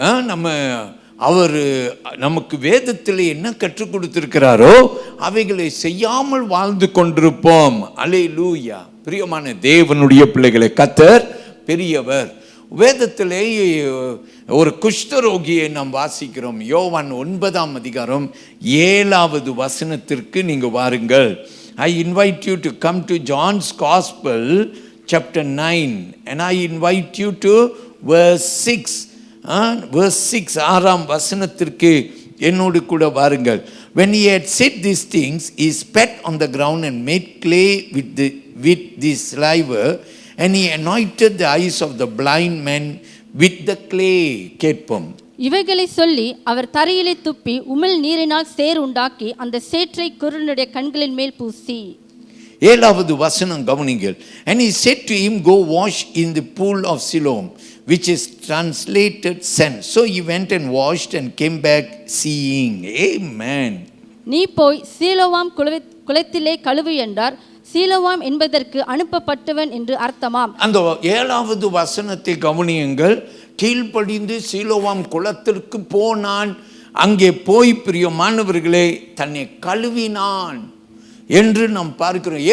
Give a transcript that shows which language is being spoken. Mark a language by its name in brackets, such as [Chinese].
[Tamil] நம்ம அவர் நமக்கு வேதத்தில் என்ன கற்றுக் கொடுத்திருக்கிறாரோ அவைகளை செய்யாமல் வாழ்ந்து கொண்டிருப்போம். அல்லேலூயா. பிரியமான தேவனுடைய பிள்ளைகளை, கர்த்தர் பெரியவர். வேதத்திலே ஒரு குஷ்டரோகியை நாம் வாசிக்கிறோம். யோவான் 9ஆம் அதிகாரம் 7வது வசனத்திற்கு நீங்க வாருங்கள். [English] I invite you to come to John's Gospel chapter 9 and I invite you to verse 6. verse 6 [Tamil] 6ஆம் வசனத்திற்கு என்னோடு கூட வாருங்கள். [English] When he had said these things, he spat on the ground and made clay with the saliva, and he anointed the eyes of the blind man with the clay. [Tamil] கேட்போம். இவைகளை சொல்லி அவர் தரையிலே துப்பி உமிழ் நீரினால் சேர் உண்டாக்கி அந்த சேற்றை குருடனுடைய கண்களின் மேல் பூசி. 7வது வசனம் கவனிங்கள். [English] And he said to him, Go wash in the pool of Siloam, which is translated sent. So he went and washed and came back seeing. Amen. [Tamil] நீ போய் சீலோவாம் குளத்திலே கழுவு என்றார். சீலோவாம் என்பதற்கு அனுப்பப்பட்டவன் என்று அர்த்தமாம். அந்த 7வது வசனத்தை கவனியுங்கள். கீழ்ப்படிந்து சீலோவாம் குளத்திற்கு போனான். அங்கே போய் பிரியமானவர்களே தன்னை கழுவினான் என்று நாம் பார்க்கிறோம்.